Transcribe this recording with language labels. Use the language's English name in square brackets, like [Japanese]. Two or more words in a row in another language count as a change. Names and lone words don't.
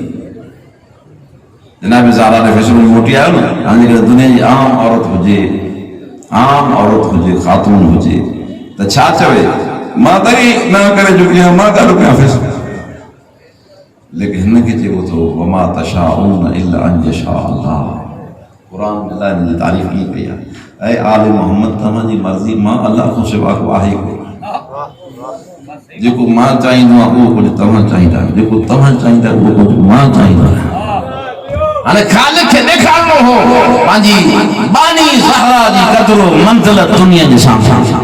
[Sindhi] जनाब ज़हरा ने फ़ैसिलो मोटी आयो न हाणे दुनिया जी आम औरत हुजे ख़ातून हुजे त छा चवे मां तरी न करे चुकी आहियां मां ॾाढो कयां फ़ैसिलो लेकिन हिनखे चइबो थो [Arabic] وما تشاؤون إلا أن يشاء الله [Sindhi] क़ुर में अलाह हिन जी तारीफ़ ईअं कई आहे ऐं आल मोहम्मद तव्हांजी मर्ज़ी मां अलाह खां सिवा को आहे कोन जेको मां चाहींदो आहियां उहो कुझु तव्हां चाहींदा आहियो जेको तव्हां चाहींदा उहो कुझु मां चाहींदो आहियां हाणे ख़ालिक खे ॾेखारणो हो पंहिंजी बानी ज़हरा जी क़दुरु मंज़िलत दुनिया जे साम्हूं